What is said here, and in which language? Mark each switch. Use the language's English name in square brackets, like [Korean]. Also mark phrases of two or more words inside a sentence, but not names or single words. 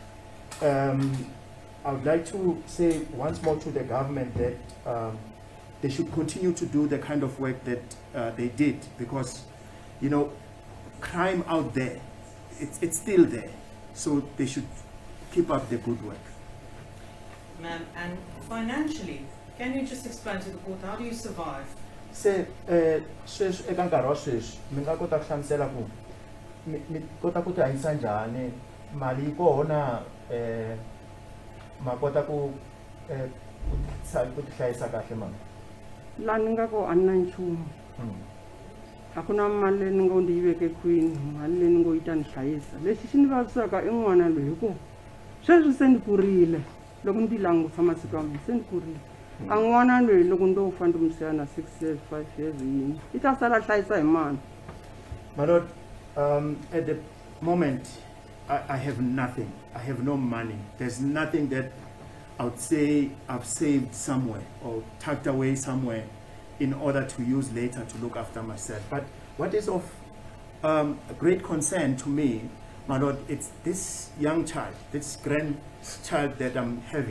[English] I would like to say once more to the government that they should continue to do the kind of work that they did, because, you know, crime out there, it's still there. So they should keep up the good work. ma'am, and financially, can you just explain to the court, how do you survive? [Tsonga] Se sweswi eka nkarhi wa sweswi mi nga kota ku hlamusela ku mi kota ku ti hanyisa njhani, mali yi kona, ma kota ku ti hlayisa kahle mama? La ni nga ko a ni na nchumu a ku na mali leyi ni ngo ndi yi veke kwini, mali leyi ni ngo yi ta ni hlayisa. Lexi xi ni vavisaka i n'wana loyi hi ku sweswi se ni kurile loko ni ti langutisa masiku ya mina se ni kurile. A n'wana loyi loko ndo fa ndi n'wi siya na 6 years 5 years yini i ta sala hlayisa hi mani? [English] My Lord, at the moment I have nothing. I have no money. There's nothing that I would say I've saved somewhere or tucked away somewhere in order to use later to look after myself. But what is of great concern to me, my Lord, it's this young child, this grandchild that I'm having.